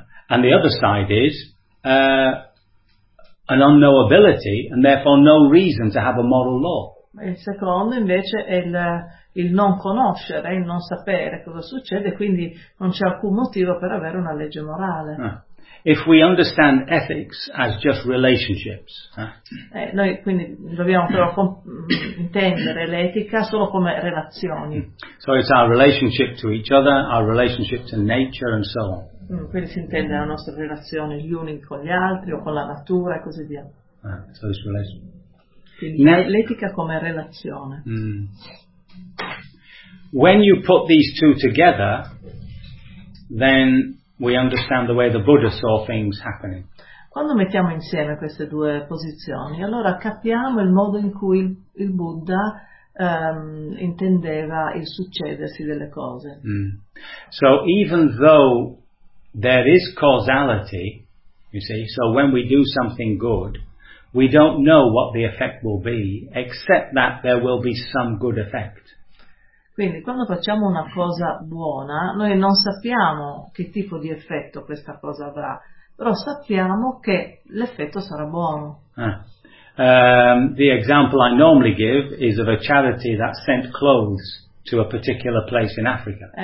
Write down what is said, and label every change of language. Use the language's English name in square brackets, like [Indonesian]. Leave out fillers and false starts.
[English] And the other side is an unknowability, and therefore no reason to have a moral law. [Italian] Il secondo invece è il non conoscere, il non sapere cosa succede, quindi non c'è alcun motivo per avere una legge morale. [English] If we understand ethics as just relationships, [Italian] Noi quindi dobbiamo però intendere l'etica solo come relazioni. [English] So it's our relationship to each other, our relationship to nature and so on. [Italian] Quindi si intende la nostra relazione gli uni con gli altri o con la natura e così via. [English] So it's relationship. [Italian] Quindi l'etica come relazione. [English] When you put these two together, then we understand the way the Buddha saw things happening. [Italian] Quando mettiamo insieme queste due posizioni, allora capiamo il modo in cui il Buddha intendeva il succedersi delle cose. [English] So even though there is causality, you see, so when we do something good, we don't know what the effect will be, except that there will be some good effect. [Italian] Quindi, quando facciamo una cosa buona, noi non sappiamo che tipo di effetto questa cosa avrà, però sappiamo che l'effetto sarà buono. [English] The example I normally give is of a charity that sent clothes to a particular place in Africa.